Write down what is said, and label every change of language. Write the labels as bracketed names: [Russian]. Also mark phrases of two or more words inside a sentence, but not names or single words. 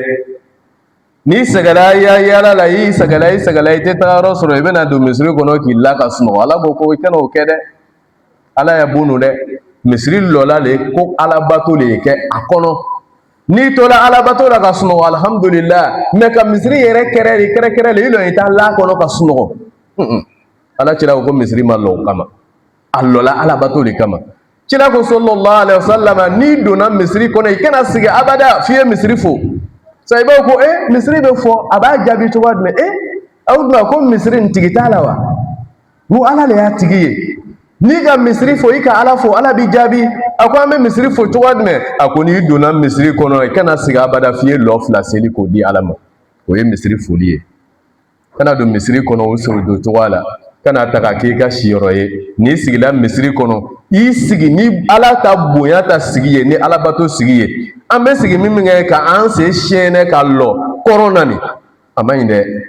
[Bambara] n'i sɛgɛnna yala la i sɛgɛnna i tɛ taga yɔrɔ sɔrɔ i bɛna don misiri kɔnɔ k'i la ka sunɔgɔ ala ko i kana o kɛ dɛ ala ya bon don dɛ misiri lɔla le ko alabato le kɛ a kɔnɔ n'i tola alabato la ka sunɔgɔ alhamdulillah mɛ ka misiri yɛrɛ kɛrɛ le i lɔ i t'a la kɔnɔ ka sunɔgɔ ala cira ko misiri ma lɔ o kama a lɔla alabato le kama cira ko [Arabic] صلى الله عليه وسلم [Bambara] n'i donna misiri kɔnɔ i kana sigi abada f'i ye misiri fo sayibaw ko misiri bɛ fɔ a b'a jaabi cogoya jumɛn aw dun ko misiri nin tigi t'a la wa n ko ala le y'a tigi ye n'i ka misiri fo i ka ala fo ala b'i jaabi a ko an bɛ misiri fo cogoya jumɛn a ko n'i donna misiri kɔnɔ i kana sigi abada f'i ye lɔ fila seli k'o di ala ma o ye misiri foli ye kana don misiri kɔnɔ o sori don cogoya la kana taga k'i ka siyɔrɔ ye n'i sigila misiri kɔnɔ i sigi ni ala ta bonya ta sigi ye ni alabato sigi ye an bɛ sigi min kɛ ka an sen siyɛnɛ ka lɔ kɔrɔn na nin a ma ɲi dɛ